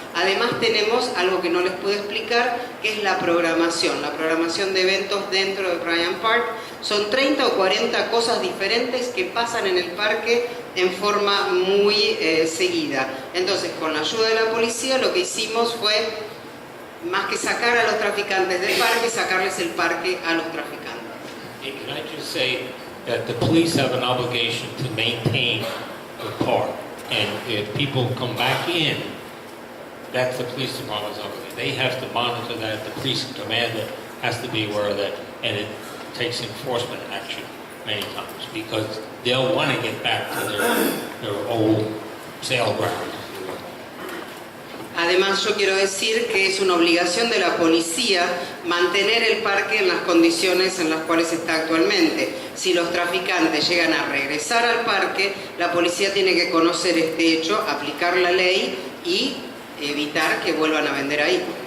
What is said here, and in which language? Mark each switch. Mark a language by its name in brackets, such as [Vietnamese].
[Spanish] Además tenemos algo que no les puedo explicar, que es la programación de eventos dentro de Bryant Park. Son 30 o 40 cosas diferentes que pasan en el parque en forma muy seguida. Entonces, con la ayuda de la policía, lo que hicimos fue, más que sacar a los traficantes del parque, sacarles el parque a los traficantes. [English] Hey, can I just say that the police have an obligation to maintain the park, and if people come back in, that's the police department's obligation. They have to monitor that. The police commander has to be aware of that, and it takes enforcement action many times because they'll want to get back to their old sale ground. [Spanish] Además, yo quiero decir que es una obligación de la policía mantener el parque en las condiciones en las cuales está actualmente. Si los traficantes llegan a regresar al parque, la policía tiene que conocer este hecho, aplicar la ley y evitar que vuelvan a vender ahí.